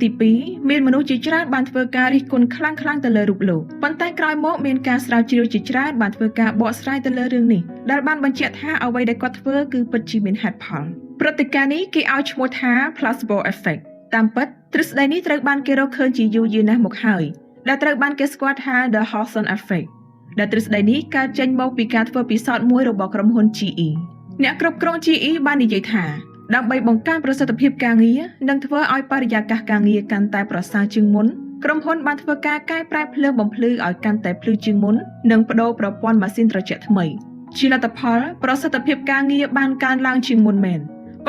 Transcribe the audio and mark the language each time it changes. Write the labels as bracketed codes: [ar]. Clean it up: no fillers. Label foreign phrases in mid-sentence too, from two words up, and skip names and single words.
[km] ទី2មានមនុស្សជាច្រើនបានធ្វើការរិះគន់ខ្លាំងៗទៅលើរូបលោកប៉ុន្តែក្រោយមកមានការស្រាវជ្រាវជាច្រើនបានធ្វើការបកស្រាយទៅលើរឿងនេះដែលបានបញ្ជាក់ថាអ្វីដែល គាត់ធ្វើគឺពិតជាមានហេតុផលព្រឹត្តិការណ៍នេះគេឲ្យឈ្មោះថា [en] placebo effect [km] តាមពិតទ្រឹស្ដីនេះត្រូវបានគេរកឃើញជាយូរយារណាស់ មកហើយដែលត្រូវបានគេស្គាល់ថា [en] the Hawthorne effect [km] ដែលទ្រឹស្ដីនេះកើតចេញមកពីការធ្វើពិសោធន៍មួយរបស់ក្រុមហ៊ុន GE អ្នកគ្រប់គ្រង GE បាននិយាយថាដើម្បីបង្កើនប្រសិទ្ធភាពការងារនិងធ្វើឲ្យបរិយាកាសការងារកាន់តែប្រសើរជាងមុនក្រុមហ៊ុនបានធ្វើការកែប្រែភ្លើងបំភ្លឺឲ្យកាន់តែភ្លឺជាងមុននិងប្តូរប្រព័ន្ធម៉ាស៊ីនត្រជាក់ថ្មីជាលទ្ធផលប្រសិទ្ធភាពការងារបានកើនឡើងជាងមុនមែនប៉ុ